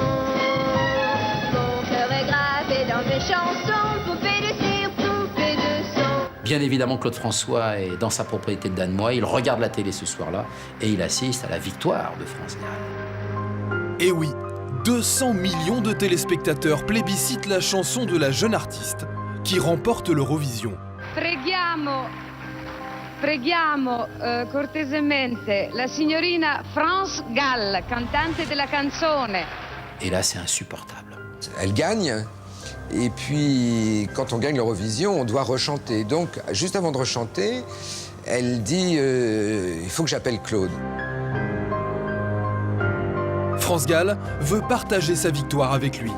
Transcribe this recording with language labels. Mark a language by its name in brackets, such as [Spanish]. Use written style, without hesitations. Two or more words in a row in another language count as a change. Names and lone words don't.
[French] Mon cœur est gravé dans mes chansons, poupée de cire, poupée de son. Bien évidemment, Claude François est dans sa propriété de Danemois, il regarde la télé ce soir-là et il assiste à la victoire de France Gall. Et oui, 200 millions de téléspectateurs plébiscitent la chanson de la jeune artiste qui remporte l'Eurovision. [Italian] Preghiamo cortesemente la signorina France Gall, cantante della canzone. [French] Et là, c'est insupportable. Elle gagne, et puis quand on gagne l'Eurovision, on doit rechanter. Donc, juste avant de rechanter, elle dit il faut que j'appelle Claude. France Gall veut partager sa victoire avec lui.